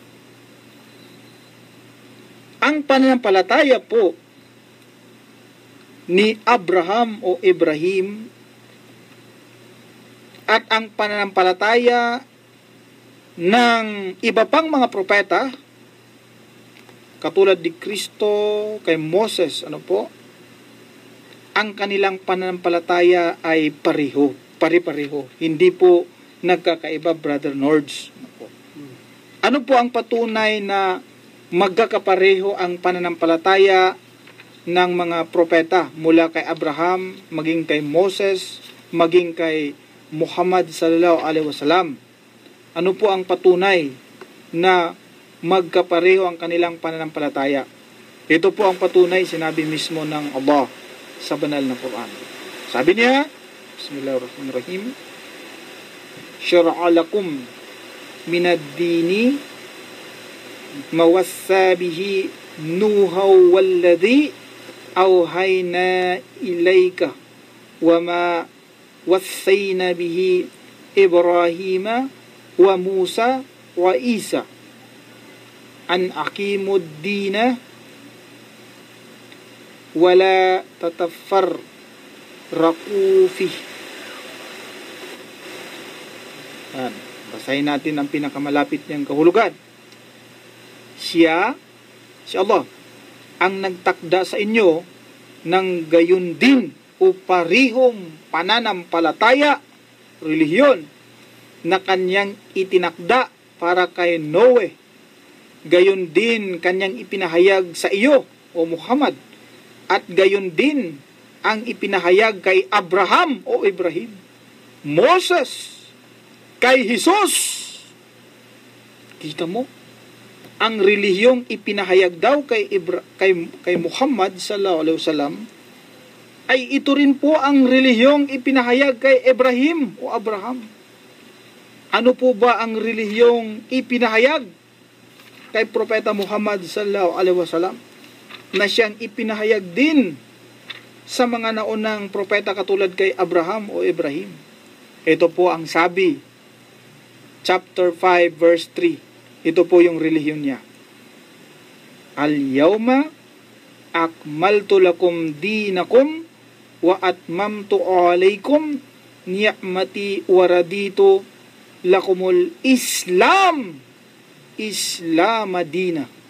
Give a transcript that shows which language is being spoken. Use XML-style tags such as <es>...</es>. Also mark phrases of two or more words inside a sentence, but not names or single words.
<tl>Ang pananampalataya po ni Abraham o Ibrahim at ang pananampalataya ng iba pang mga propeta katulad ni Kristo, kay Moses, ang kanilang pananampalataya ay pare-pareho. Hindi po nagkakaiba, Brother Nords. Ano po ang patunay na magkakapareho ang pananampalataya ng mga propeta mula kay Abraham, maging kay Moses, maging kay Muhammad</tl> <ar>صلى الله عليه وسلم?</ar> <tl>Ano po ang patunay na magkapareho ang kanilang pananampalataya? Ito po ang patunay, sinabi mismo ng Allah sa banal na Quran. Sabi niya,</tl> <ar>بسم الله الرحمن الرحيم, شرع لكم من الدين ما وصى به نوحا والذي أوحينا إليك وما وصينا به إبراهيم وموسى وعيسى أن أقيموا الدين ولا تتفرقوا فيه.</ar> <tl>Basahin natin ang pinakamalapit niyang kahulugan. Si Allah ang nagtakda sa inyo ng gayon din o parihong pananampalataya, relihiyon na kanyang itinakda para kay Noe. Gayon din kanyang ipinahayag sa iyo, o Muhammad, at gayon din ang ipinahayag kay Abraham o Ibrahim, Moses, kay Jesus. Kita mo, ang relihiyong ipinahayag daw kay Muhammad</tl> <ar>صلى الله عليه وسلم</ar> <tl>ay ito rin po ang relihiyong ipinahayag kay Ibrahim o Abraham. Ano po ba ang relihiyong ipinahayag kay Propeta Muhammad</tl> <ar>صلى الله عليه وسلم</ar> <tl>na siyang ipinahayag din sa mga naunang propeta katulad kay Abraham o Ibrahim? Ito po ang sabi,</tl> <en>chapter 5 verse 3.</en> <tl>Ito po yung relihiyon niya.</tl> <ar>اليوم أكملت لكم دينكم وأتممت عليكم نعمتي ورضيت لكم الإسلام مدينا.</ar>